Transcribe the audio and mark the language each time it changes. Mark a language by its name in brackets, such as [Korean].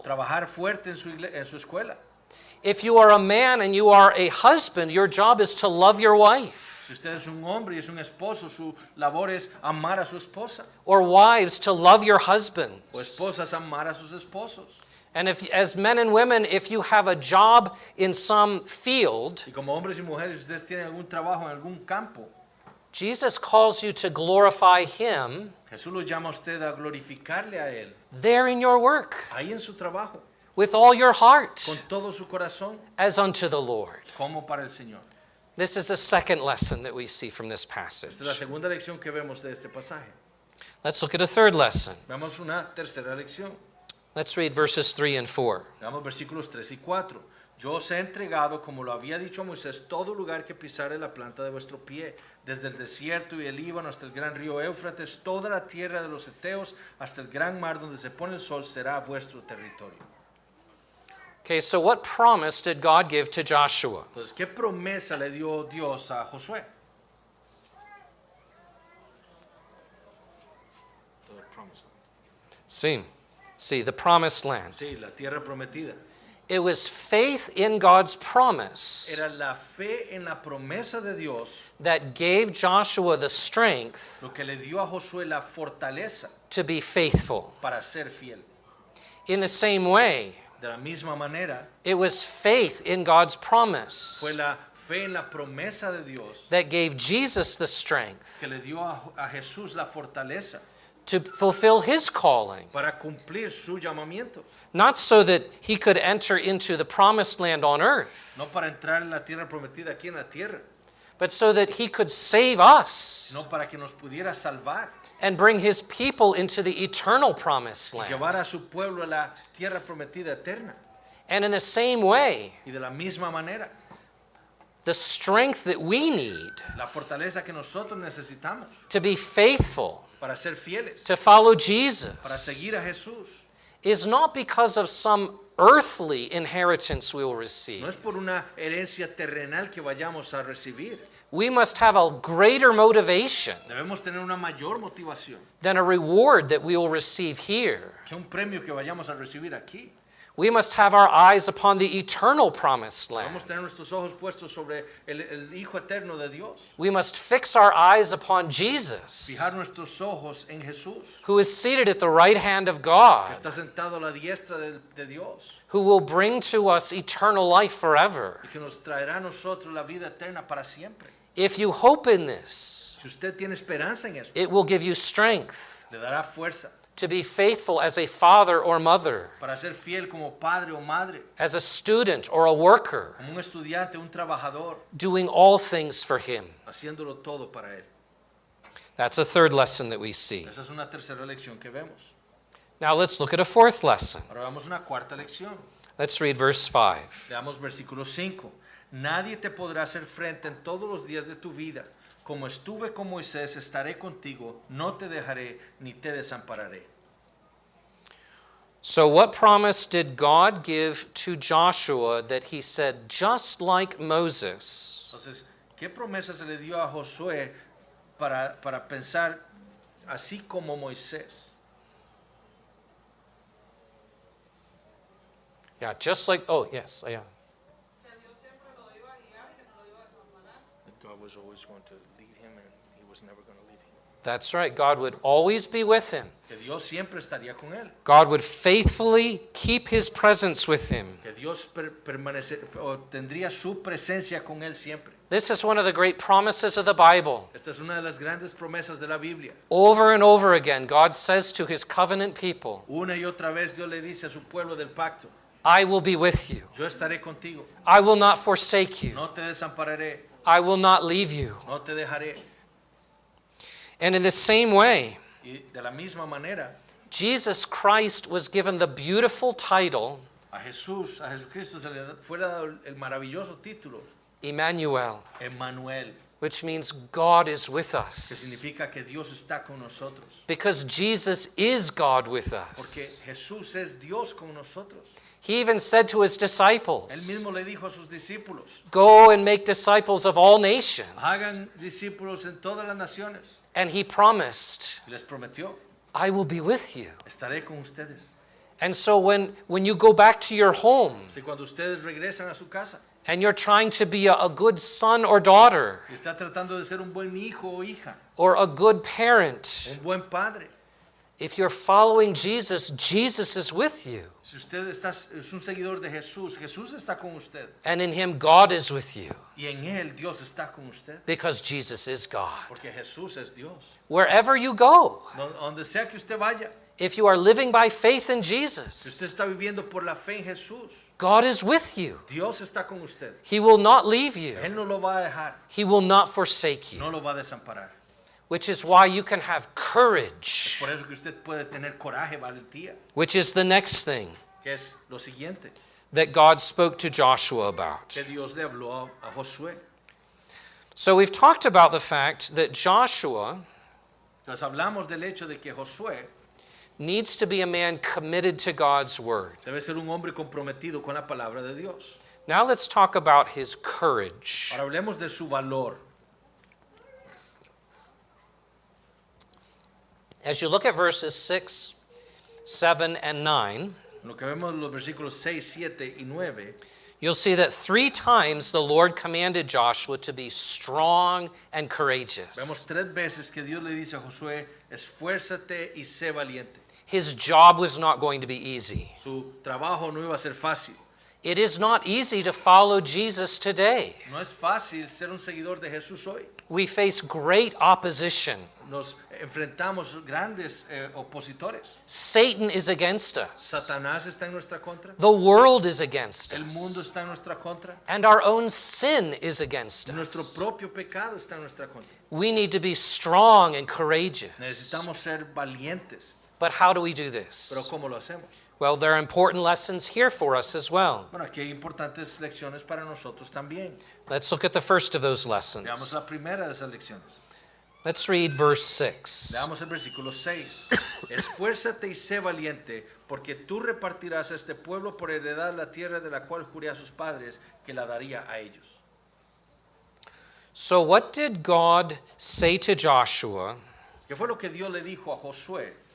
[Spanish] trabajar fuerte en su escuela. [English] If you are a man and you are a husband, your job is to love your wife. [Spanish] Si usted es un hombre y es un esposo, su labor es amar a su esposa, [English] Or wives, to love your [Spanish] o [English] husbands. [Spanish] esposas amar a sus esposos. [English] And if, as men and women, if you have a job in some field, [Spanish] Y como hombres y mujeres, si ustedes tienen algún trabajo en algún campo, [English] Jesus calls you to glorify Him [Spanish] Jesús lo llama a usted a glorificarle a Él, [English] there in your work, [Spanish] ahí en su trabajo, [English] with all your heart, [Spanish] con todo su corazón, [English] as unto the Lord. [Spanish] como para el Señor. [English] This is a second lesson that we see from this [Spanish] Esta es la [English] passage. [Spanish] segunda lección que vemos de este pasaje. [English] Let's look at a third lesson. [Spanish] Veamos una tercera lección. [English] Let's read verses 3 and 4. [Spanish] Veamos versículos 3 y 4. Yo os he entregado, como lo había dicho a Moisés, todo lugar que pisare la planta de vuestro pie, desde el desierto y el Líbano hasta el gran río Éufrates, toda la tierra de los Eteos, hasta el gran mar donde se pone el sol, será vuestro territorio. [English] Okay, so what promise did God give to Joshua? [Spanish] Entonces, ¿qué promesa le dio Dios a Josué? [English] See, the promised land. [Spanish] Sí, la tierra prometida. [English] It was faith in God's promise [Spanish] Era la fe en la promesa de Dios [English] that gave Joshua the strength [Spanish] lo que le dio a Josué la fortaleza [English] to be faithful. [Spanish] para ser fiel. [English] In the same way, [Spanish] De la misma manera, [English] it was faith in God's promise [Spanish] fue la fe en la promesa de Dios [English] that gave Jesus the strength [Spanish] que le dio a Jesús la fortaleza [English] to fulfill his calling, [Spanish] para cumplir su llamamiento. [English] not so that he could enter into the promised land on earth, [Spanish] No para entrar en la tierra prometida aquí en la tierra, [English] but so that he could save us [Spanish] sino para que nos pudiera salvar [English] and bring his people into the eternal promised [Spanish] y [English] land. [Spanish] llevar a su pueblo a la tierra prometida eterna. [English] And in the same way, [Spanish] Y de la misma manera, [English] the strength that we need [Spanish] la fortaleza que nosotros necesitamos [English] to be faithful, [Spanish] para ser fieles, [English] to follow [Spanish] para [English] Jesus, [Spanish] seguir a Jesús, [English] is not because of some earthly inheritance we will receive. [Spanish] no es por una herencia terrenal que vayamos a recibir. [English] We must have a greater motivation [Spanish] Debemos tener una mayor motivación [English] than a reward that we will receive here. [Spanish] que un premio que vayamos a recibir aquí. [English] We must have our eyes upon the eternal promised land. [Spanish] Debemos tener nuestros ojos puestos sobre el Hijo eterno de Dios. [English] We must fix our eyes upon Jesus, [Spanish] Fijar nuestros ojos en Jesús, [English] who is seated at the right hand of [Spanish] que [English] God, [Spanish] está sentado a la diestra de Dios [English] who will bring to us eternal life forever. [Spanish] y que nos traerá a nosotros la vida eterna para siempre. [English] If you hope in this, [Spanish] Si usted tiene esperanza en esto, [English] it will give you strength [Spanish] le dará fuerza [English] to be faithful as a father or mother, [Spanish] para ser fiel como padre o madre, [English] as a student or a worker, [Spanish] como un estudiante, un trabajador, [English] doing all things for Him. [Spanish] haciéndolo todo para Él. [English] That's a third lesson that we see. [Spanish] Esa es una tercera lección que vemos. [English] Now let's look at a fourth lesson. [Spanish] Ahora vamos a una cuarta lección. [English] Let's read verse 5. [Spanish] Veamos versículo 5. Nadie te podrá hacer frente en todos los días de tu vida. Como estuve con Moisés, estaré contigo, no te dejaré ni te desampararé. [English] So, what promise did God give to Joshua that he said, just like Moses, [Spanish] Entonces, ¿qué promesa se le dio a Josué para pensar así como Moisés? [English] yeah, just like, oh, yes, yeah. [Spanish] Que Dios siempre lo iba a guiar y que no lo iba a desamparar. [English] That God was always going to lead him and he was never going to leave him. That's right. God would always be with him. [Spanish] Que Dios siempre estaría con él. [English] God would faithfully keep his presence with him. [Spanish] Que Dios tendría su presencia con él siempre. [English] This is one of the great promises of the Bible. [Spanish] Esta es una de las grandes promesas de la Biblia. [English] Over and over again, God says to his covenant people, [Spanish] Una y otra vez Dios le dice a su pueblo del pacto, [English] I will be with you. [Spanish] yo estaré contigo, [English] I will not forsake you. [Spanish] no te desampararé, [English] I will not leave you. [Spanish] no te dejaré. [English] And in the same way, [Spanish] Y de la misma manera, [English] Jesus Christ was given the beautiful title, [Spanish] a Jesucristo se le fue dado el maravilloso título, [English] Emmanuel, [Spanish] Emmanuel, [English] which means God is with [Spanish] que [English] us. [Spanish] significa que Dios está con nosotros. [English] Because Jesus is God with [Spanish] Porque [English] us. [Spanish] Jesús es Dios con nosotros. [English] He even said to his [Spanish] Él [English] disciples, [Spanish] mismo le dijo a sus discípulos, [English] go and make disciples of all nations. [Spanish] hagan discípulos en todas las naciones. [English] And he promised, [Spanish] Y les prometió, [English] I will be with you. [Spanish] estaré con ustedes. [English] And so when you go back to your home [Spanish] Si cuando ustedes regresan a su casa [English] and you're trying to be a good son or daughter [Spanish] y está tratando de ser un buen hijo o hija, [English] or a good parent, [Spanish] un buen padre, [English] If you're following Jesus, Jesus is with you. [Spanish] Si usted es un seguidor de Jesús, Jesús está con usted. [English] And in him, God is with you. [Spanish] Y en Él Dios está con usted. [English] Because Jesus is God. [Spanish] Porque Jesús es Dios. [English] Wherever you go, [Spanish] Donde sea que usted vaya, [English] if you are living by faith in [Spanish] si usted [English] Jesus, [Spanish] está viviendo por la fe en Jesús, [English] God is with you. [Spanish] Dios está con usted. [English] He will not leave you. [Spanish] Él no lo va a dejar, [English] He will not forsake you. [Spanish] no lo va a desamparar. [English] Which is why you can have courage, [Spanish] Por eso que usted puede tener coraje, valentía, [English] which is the next thing [Spanish] que es lo siguiente [English] that God spoke to Joshua about. [Spanish] que Dios le habló a Josué. [English] So we've talked about the fact that Joshua [Spanish] Entonces hablamos del hecho de que Josué [English] needs to be a man committed to God's word. [Spanish] debe ser un hombre comprometido con la palabra de Dios. [English] Now let's talk about his courage. [Spanish] Ahora hablemos de su valor. [English] As you look at verses 6, 7, and 9, [Spanish] Lo que vemos en los versículos 6, 7 y 9, [English] you'll see that 3 times the Lord commanded Joshua to be strong and [Spanish] vemos [English] courageous. [Spanish] 3 veces que Dios le dice a Josué, esfuérzate y sé valiente. [English] His job was not going to be easy. [Spanish] Su trabajo no iba a ser fácil. [English] It is not easy to follow Jesus today. [Spanish] No es fácil ser un seguidor de Jesús hoy. [English] We face great opposition. [Spanish] Nos enfrentamos grandes opositores. [English] Satan is against us. [Spanish] Satanás está en nuestra contra. [English] The world is against [Spanish] El mundo [English] us. [Spanish] está en nuestra contra. [English] And our own sin is against [Spanish] Nuestro [English] us. [Spanish] propio pecado está en nuestra contra. [English] We need to be strong and courageous. [Spanish] Necesitamos ser valientes. [English] But how do we do [Spanish] Pero [English] this? [Spanish] ¿cómo lo hacemos? [English] Well, there are important lessons here for us as well. [Spanish] Bueno, aquí hay importantes lecciones para nosotros también. [English] Let's look at the first of those [Spanish] Veamos [English] lessons. [Spanish] la primera de esas lecciones. [English] Let's read verse 6. [Spanish] Veamos el versículo 6. Esfuérzate y sé valiente, porque tú repartirás a este pueblo por heredad la tierra de la cual juré a sus padres que la daría a ellos. [English] So, what did God say to Joshua [Spanish] ¿Qué fue lo que Dios le dijo a Josué?